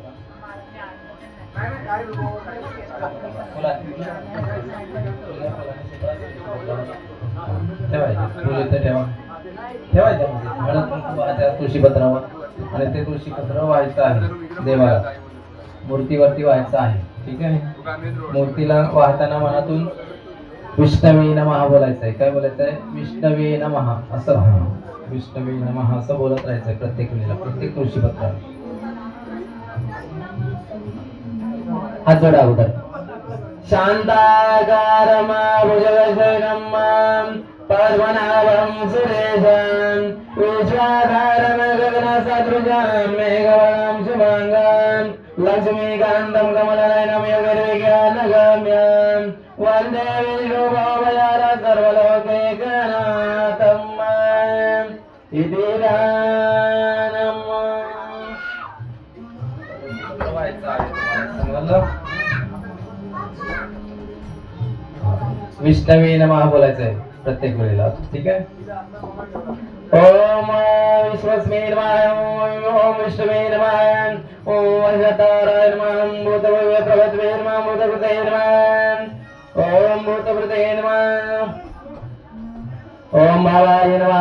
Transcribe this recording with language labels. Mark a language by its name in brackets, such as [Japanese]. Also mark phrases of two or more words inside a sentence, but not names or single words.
[Marathi] तुळशीपत्रावर आणि ते तुळशीपत्र व्हायचं आहे देवाला मूर्तीवरती व्हायचं आहे ठीक आहे मूर्तीला वाहताना मनातून [Sanskrit] विष्णवे नमः [Marathi] बोलायचं आहे काय बोलायचं आहे [Sanskrit] विष्णवे नमः [Marathi] असं [Sanskrit] विष्णवे नमः [Marathi] असं बोलत राहायचंय प्रत्येक वेळेला प्रत्येक तुळशीपत्रावर हात जोडा अगोदर [Sanskrit] शांताकारं भुजगशयनं पद्मनाभं सुरेशं विश्वाधारं गगनसदृशं मेघवर्णं शुभांगं लक्ष्मीकान्तं कमलनयनं योगिर्विज्ञानगम्यं विष्णुभवयार सर्वलोके गणातम् इति गानम्. विष्णवे नमः [Marathi] बोलायचंय प्रत्येक वेळेला. ठीक आहे. [Sanskrit] ओम विश्वस्मै नमः. ओम विष्णवे नमः. ओम अजताराय नमः. भूतभव्य प्रभवे नमः. भूतकृते नमः. ओम भूतकृते नमः. ओम भावाय नमः.